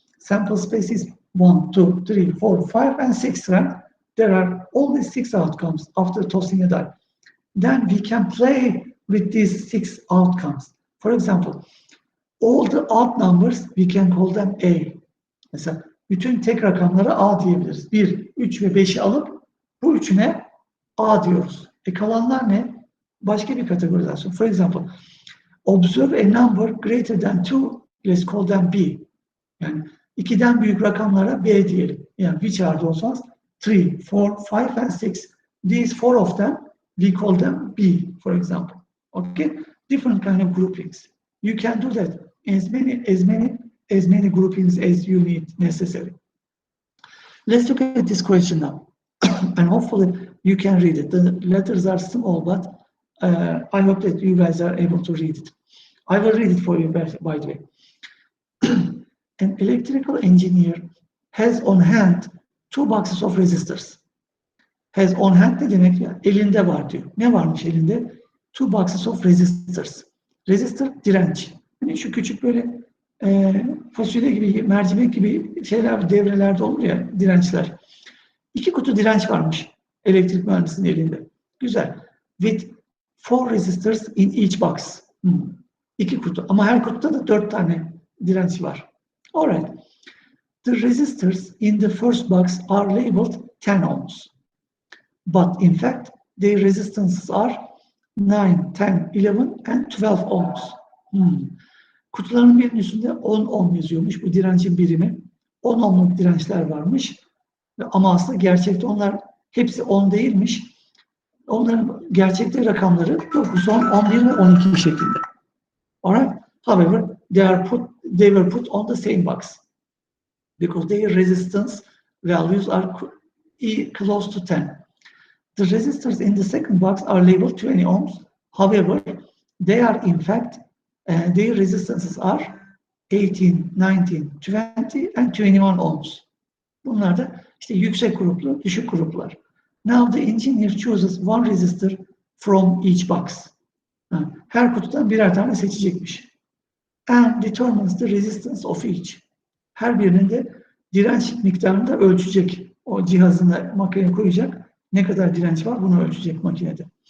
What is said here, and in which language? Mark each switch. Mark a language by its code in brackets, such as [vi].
[en] Sample space is 1, 2, 3, 4, 5, and 6, right? There are only 6 outcomes after tossing a die. Then we can play with these 6 outcomes. For example, all the odd numbers, we can call them A. [tr] Mesela bütün tek rakamlara A diyebiliriz. 1, 3 ve 5'i alıp bu üçüne A diyoruz. Kalanlar ne? Başka bir kategorizasyon. [en] For example, observe a number greater than 2, let's call them B. [tr] Yani 2'den büyük rakamlara B diyelim. [en] Yani which are those ones? 3, 4, 5, and 6. These 4 of them, we call them B, for example. Okay? Different kind of groupings. You can do that as many groupings as you need necessary. Let's look at this question now. And hopefully you can read it. The letters are small, but I hope that you guys are able to read it. I will read it for you, by the way. An electrical engineer has on hand 2 boxes of resistors. [tr] Has on hand ne demek ya? Elinde var diyor. Ne varmış elinde? [en] 2 boxes of resistors. Resistor direnç. [tr] Yani şu küçük böyle fasulye gibi, mercimek gibi şeyler devrelerde olur ya, dirençler. 2 kutu direnç varmış elektrik mühendisinin elinde. Güzel. [en] With 4 resistors in each box. [tr] 2 kutu. Ama her kutuda da 4 tane direnç var. Alright. [en] The resistors in the first box are labeled 10 ohms. But in fact, their resistances are 9, 10, 11 and 12 ohms. [tr] Kutuların birinin üstünde 10 ohm yazıyormuş. Bu direncin birimi. 10 ohmluk dirençler varmış. Ama aslında gerçekte onlar hepsi 10 değilmiş. Onların gerçekte rakamları 9, 10, 11 ve 12 şeklinde. [en] Alright. However, they were put on the same box because their resistance values are close to 10. The resistors in the second box are labeled 20 ohms. However, they are in fact their resistances are 18, 19, 20 and 21 ohms. [tr] Bunlar da işte yüksek gruplu, düşük gruplar. [en] Now the engineer chooses one resistor from each box. [tr] Her kutudan birer tane seçecekmiş. [en] And determines the resistance of each. [tr] Her birinin de direnç miktarını da ölçecek. O cihazına, makineye koyacak. Ne kadar direnç var bunu ölçecek makinede.